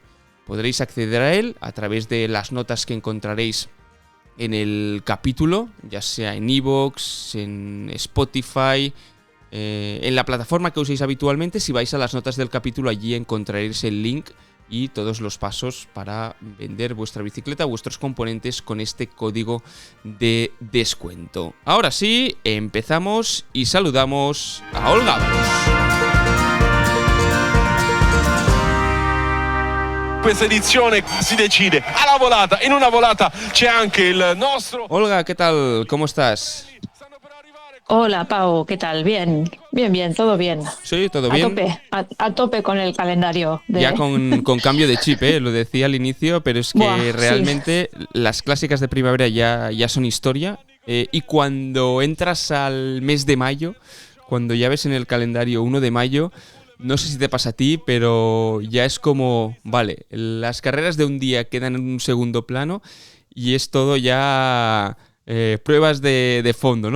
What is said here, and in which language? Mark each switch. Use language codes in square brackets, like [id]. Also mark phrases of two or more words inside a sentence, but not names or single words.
[es] Podréis acceder a él a través de las notas que encontraréis en el capítulo, ya sea en iVoox, en Spotify, en la plataforma que uséis habitualmente. Si vais a las notas del capítulo, allí encontraréis el link y todos los pasos para vender vuestra bicicleta, vuestros componentes con este código de descuento. Ahora sí, empezamos y saludamos a Olga Ábalos. [it] Questa edizione si decide alla volata. In una volata c'è anche il nostro. [es] Olga, ¿qué tal? ¿Cómo estás? Hola, Pau, ¿qué tal? Bien, todo bien. Sí, todo bien. A tope con el calendario. Ya con cambio de chip, lo decía al inicio, pero es que Buah, realmente sí. Las clásicas de primavera ya son historia, y cuando entras al mes de mayo, cuando ya ves en el calendario 1 de mayo, no sé si te pasa a ti, pero ya es como, vale, las carreras de un día quedan en un segundo plano y es todo ya pruebas de fondo, ¿no?